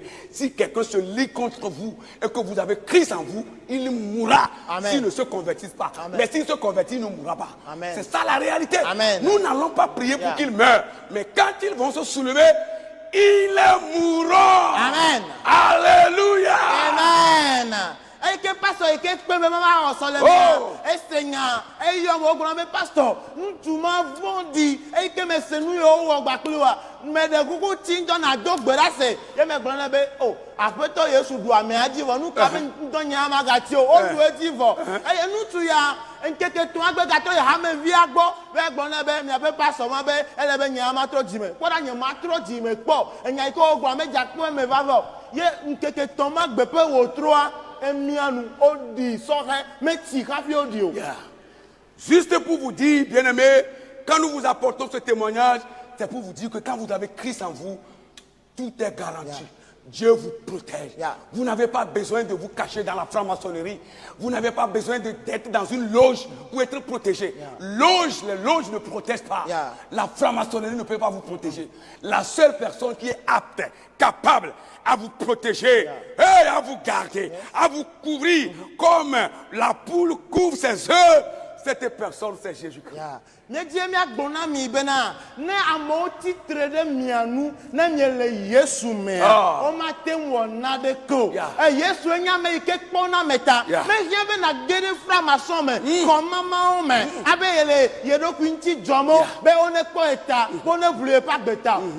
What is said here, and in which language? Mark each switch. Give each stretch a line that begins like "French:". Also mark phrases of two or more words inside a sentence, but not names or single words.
French: Si quelqu'un se ligue contre vous et que vous avez Christ en vous, il mourra s'il ne se convertisse pas. Mais s'il se convertit, il ne mourra pas. C'est ça la réalité. Nous n'allons pas prier pour qu'il meure. Mais quand ils vont se soulever, ils mourront. Amen. Alléluia. Amen.
Ewe: Eye ke pastor yi ke kpe me mama wɔ sɔleme esenya eyɔ mo gblɔ be pastor ŋutsu ma vɔ̃ɖi eye ke me se nu yewo wɔ gbakpli wa me ɖe kuku tsi ŋdɔ na do gbe ɖa se ye me gblɔ ne be o aƒetɔ Yesu ɖu amea dzi vɔ nu ka be ŋdɔ nya magati o o ɖu edzi vɔ eye ŋutsu ya nkeke tɔ̃ agbe gatɔ yi hamevia gbɔ be gblɔ ne be miaƒe pastor ma be ele be nya ma trɔ dzime kpɔɖa nye ma trɔ dzime kpɔ enya yi ke wo gblɔ me dzakpɔ me va vɔ ye nkeke tɔ̃ ma gbe ƒe wòtroa emianu odi sɔhɛ metsi hafi odi o.
French: Juste pour vous dire, bien-aimés, quand nous vous apportons ce témoignage, c'est pour vous dire que quand vous avez Christ en vous, tout est garanti. Dieu vous protège. Vous n'avez pas besoin de vous cacher dans la franc-maçonnerie. Vous n'avez pas besoin d'être dans une loge pour être protégé. Les loges ne protègent pas. La franc-maçonnerie ne peut pas vous protéger. La seule personne qui est apte, capable à vous protéger et à vous garder, à vous couvrir comme la poule couvre ses œufs cette personne, c'est Jésus-Christ.
Ewe: Ya. Miedie miagbona mi bena ne amewo titre ɖe mia nu ne miele Yesu mea Ah. womate ŋu wɔ naɖe ke o. Ya. Yesu enye ame yi ke kpɔna me ta. Ya. Mehiã be nage ɖe framasɔ me kɔmamawo me abe yele ye ɖokui ŋuti dzɔm o be wonekpɔ eta woneʋlu yeƒe agbeta o.